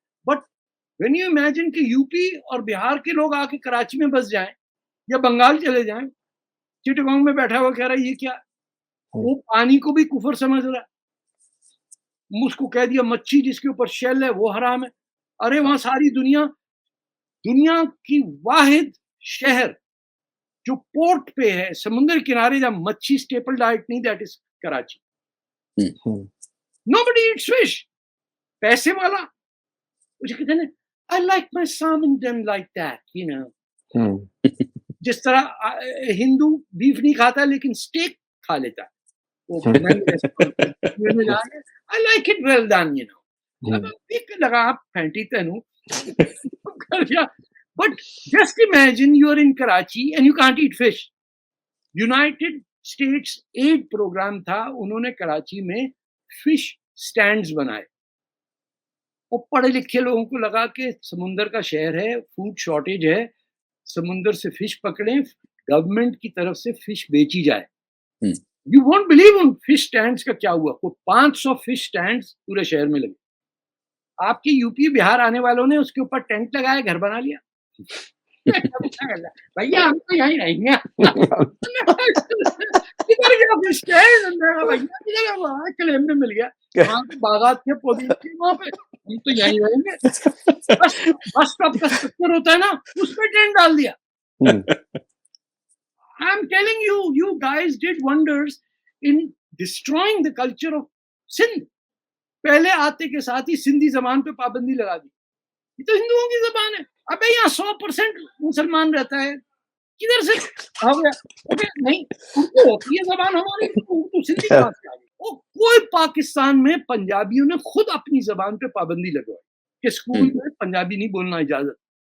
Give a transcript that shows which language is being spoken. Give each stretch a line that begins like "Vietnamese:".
English: but when you imagine
Hindi: कि UP और बिहार के लोग आके कराची में बस जाएं या बंगाल चले जाएं, चिटगांव में बैठा हुआ कह रहा है ये क्या, वो पानी को भी कुफर समझ रहा है, उसको कह दिया मच्छी जिसके ऊपर शेल है वो हराम है। अरे वहां सारी दुनिया की वाहिद शहर जो पोर्ट पे है, समुद्र किनारे, जहां मच्छी स्टेपल डाइट नहीं,
English: That is Karachi. Nobody eats fish.
Hindi: पैसे वाला मुझे कहते हैं
English: I like my salmon done like that, you know.
Hindi: जिस तरह हिंदू बीफ नहीं खाता लेकिन स्टेक खा लेता है, वो
English: I like it well done, you know.
Hindi: अब एक लगा आप फैंटी तनु कर दिया,
English: but just imagine you are in Karachi and you can't eat fish.
Hindi: United States add programme था, उन्होंने कराची में फिश स्टैंड्स बनाए। वो पढ़े लिखे लोगों को लगा कि समुंदर का शहर है, फूड शॉर्टेज है, समुंदर से फिश पकड़ें, गवर्नमेंट की तरफ से फिश बेची जाए।
English: you won't believe
Hindi: उन फिश स्टैंड्स का क्या हुआ। वो 500 फिश स्टैंड्स पूरे शहर में लगे। आपके यूपी बिहार आने वालों ने उसके ऊपर टेंट लगाया, घर बना लिया। भैया हम तो यहीं रहेंगे। इधर गया फिश स्टैंड, भैया क्लेम में मिल गया, वहाँ पे बागात थे, पौधे थे वहाँ पे, हम तो यहीं रहेंगे। बस स्टॉप का स्ट्रक्चर होता है ना, उसमें टेंट डाल दिया।
English: I am telling you, you guys did wonders in destroying the culture of Sindh.
Hindi: पहले आते के साथ ही सिंधी जबान पे पाबंदी लगा दी। ये तो हिंदुओं की जबान है। अबे यहाँ 100% मुसलमान रहता है, किधर से आ गया? अबे नहीं, उर्दू होती है जबान हमारी, उर्दू सिंधी कहाँ से आ गई? वो कोई पाकिस्तान में पंजाबियों ने खुद अपनी जबान पे पाबंदी लगवाई कि स्कूल में पंजाबी नहीं बोलना इजाजत।